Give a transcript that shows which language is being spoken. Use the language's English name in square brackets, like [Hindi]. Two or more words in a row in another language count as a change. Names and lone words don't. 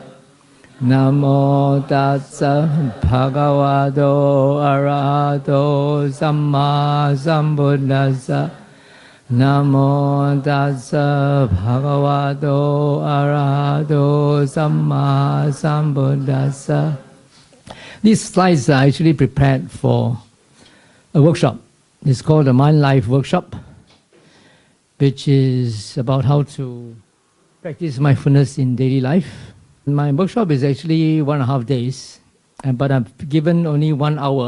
[Pali] Namo Tassa Bhagavato Arahato Samma Sambuddhassa. Namo Tassa Bhagavato Arahato Samma Sambuddhassa. [English] These slides are actually prepared for a workshop. It's called the Mind Life Workshop, which is about how to practice mindfulness in daily life. My workshop is actually 1.5 days, but I'm given only 1 hour.